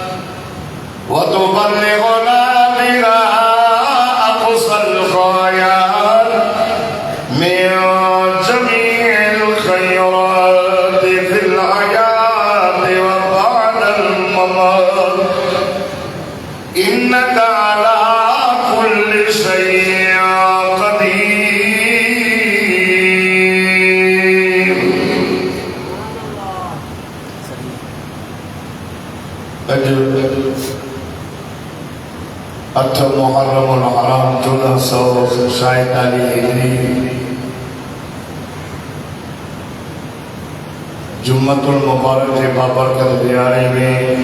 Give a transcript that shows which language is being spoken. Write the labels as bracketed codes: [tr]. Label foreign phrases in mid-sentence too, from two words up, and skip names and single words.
[ar] وتبلغنا بها أقصى الغايات من جميع الخيرات في الحياة وبعد الممات إنك على كل شيء قدير. [ur] اٹھ محرم حرام 1447 ہجری جمعۃ المبارک کے بابرکت دیارے میں